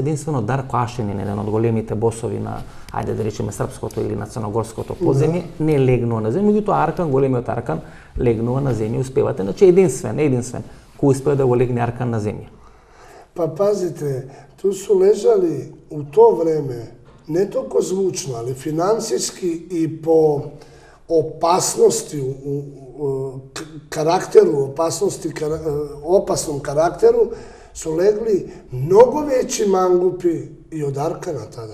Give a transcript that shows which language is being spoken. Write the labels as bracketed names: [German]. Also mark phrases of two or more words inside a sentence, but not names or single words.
[Macedonian] Единствено Дарко Ашенин, еден од големите босови на, ајде да речеме, српското или на црногорското подземје, не легнува на земја, меѓутоа Аркан, големиот Аркан, легнува на земја, успевате. Значи единствен кој успеа да го легне Аркан на земја. [Serbian] Pa pazite, tu su ležali u to vreme, ne toliko zvučno, ali financijski i po opasnosti u karakteru, opasnom karakteru, su legli mnogo veći mangupi i od Arkana tada.